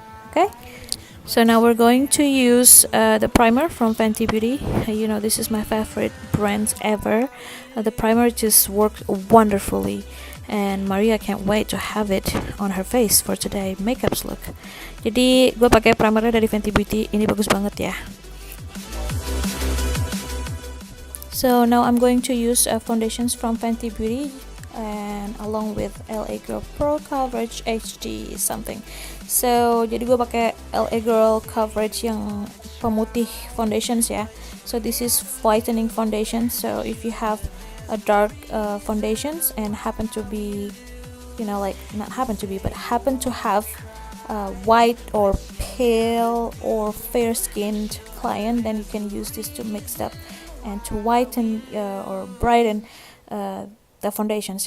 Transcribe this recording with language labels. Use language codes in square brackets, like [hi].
[en] Okay, so now we're going to use the primer from Fenty Beauty. You know, this is my favorite brand ever. The primer just works wonderfully, and Maria can't wait to have it on her face for today makeup look. [id] Jadi gue pakai primernya dari Fenty Beauty, ini bagus banget ya. [en] So now I'm going to use foundations from Fenty Beauty and along with LA Girl Pro Coverage HD something. [id] So jadi gue pakai LA Girl Coverage yang pemutih foundations ya. [en] So this is whitening foundation. So if you have a dark foundations and happen to be, you know, like not happen to be, but happen to have white or pale or fair skinned client, then you can use this to mix up and to whiten or brighten the foundation.